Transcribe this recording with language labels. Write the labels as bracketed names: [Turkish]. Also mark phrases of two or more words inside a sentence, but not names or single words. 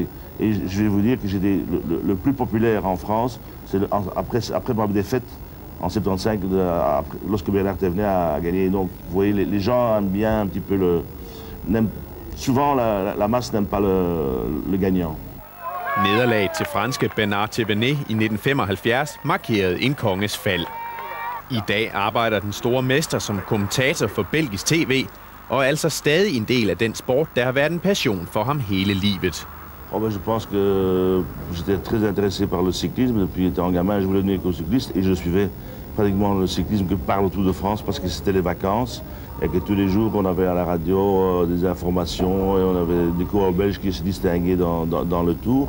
[French] Et je vais vous dire que j'étais le plus populaire en France, c'est après ma défaite en 75, lorsque Bernard Thévenet a gagné. Donc vous voyez, les gens aiment bien un petit peu souvent la masse n'aime pas le gagnant. [Danish] Nederlaget til franske Bernard Thévenet i 1975 markerede en konges fald. I dag arbejder den store mester som kommentator for belgisk tv, og er altså stadig en del af den sport, der har været en passion for ham hele livet. [French] Je pense que j'étais très intéressé par le cyclisme. Depuis étant gamin, je voulais devenir éco-cycliste et je suivais pratiquement le cyclisme que par le Tour de France parce que c'était les vacances et que tous les jours on avait à la radio des informations et on avait des coureurs belges qui se distinguaient dans le Tour.